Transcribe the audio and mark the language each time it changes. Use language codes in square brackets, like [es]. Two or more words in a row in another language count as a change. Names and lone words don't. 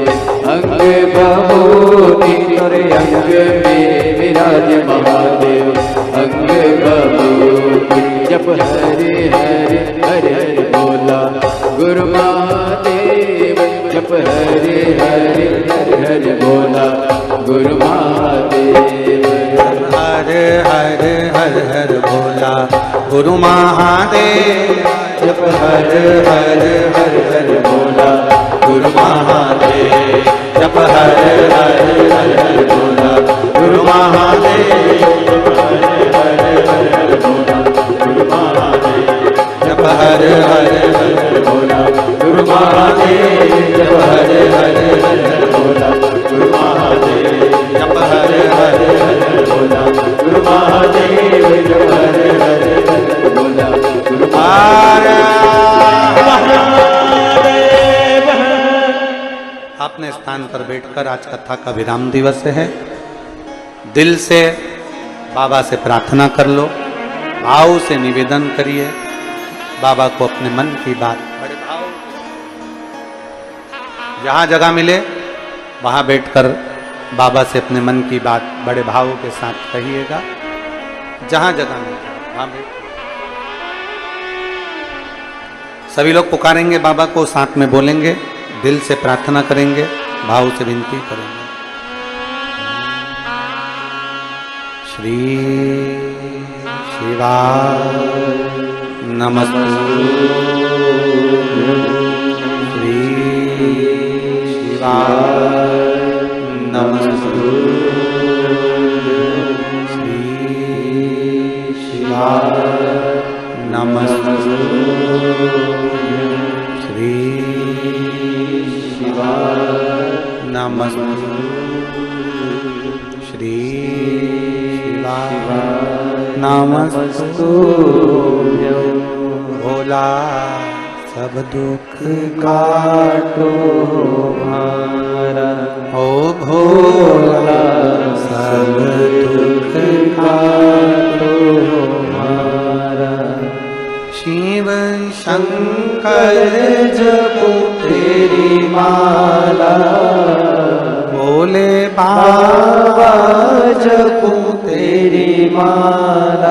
[hi] अंग भभूति तोरे अंग में विराज महादेव। अंग भभूति जप हरे हरे हरे हरे बोला गुरु महादेव। जप हरे हरे हरे हरे बोला गुरु महादेव। हर हर हर हर भोला गुरु महादेव। जप हर हर हर हर बोला गुरु महादेव जप हर हर हर हर भोला गुरु महादेव जप हर हर हर भोला गुरु महादेव जप हर हर हर भोला गुरु महादेव जप हर हर हर भोला गुरु महादेव जप हर हर हर भोला गुरु अपने स्थान पर बैठकर आज कथा का विराम दिवस है। दिल से बाबा से प्रार्थना कर लो, भाव से निवेदन करिए बाबा को अपने मन की बात बड़े भाव, जहां जगह मिले वहां बैठकर बाबा से अपने मन की बात बड़े भाव के साथ कहिएगा। जहां जगह मिले वहां बैठ, सभी लोग पुकारेंगे बाबा को, साथ में बोलेंगे, दिल से प्रार्थना करेंगे, भाव से विनती करेंगे। [sa] श्री शिवाय नमस्तुभ्यं, श्री शिवाय नमस्तुभ्यं, श्री शिवाय नमस्तुभ्यं, श्री नमस्तुभ्यं, श्री शिवाय नमस्तुभ्यं। [hi] भोला सब दुख काटो हमारा, ओ भोला सब दुख काटो हमारा। शिव शंकर जपो तेरी माला, भोले बाबा जपो तेरी माला।